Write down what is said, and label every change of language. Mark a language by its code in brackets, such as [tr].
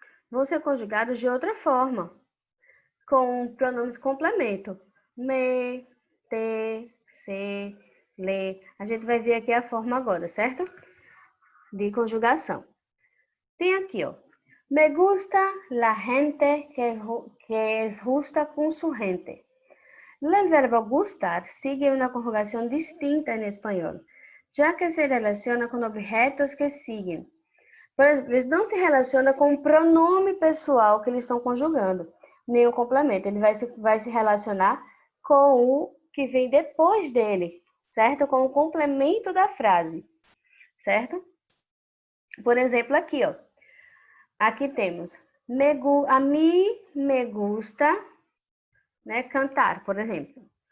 [pt] vão ser conjugados de outra forma, com pronomes complemento. [es] Me, te, se, le. [pt] A gente vai ver aqui a forma agora, certo? De conjugação. Tem aqui, ó. [es] Me gusta la gente que es justa con su gente. El verbo gustar sigue una conjugación distinta en español, ya que se relaciona con objetos que siguen. [pt] Por exemplo, eles não se relacionam com o pronome pessoal que eles estão conjugando, nem o complemento. Ele vai se relacionar com o que vem depois dele, certo? Com o complemento da frase, certo? Por exemplo, aqui, ó. Aqui temos, a mim [es] me gusta, [pt] né, cantar, por exemplo.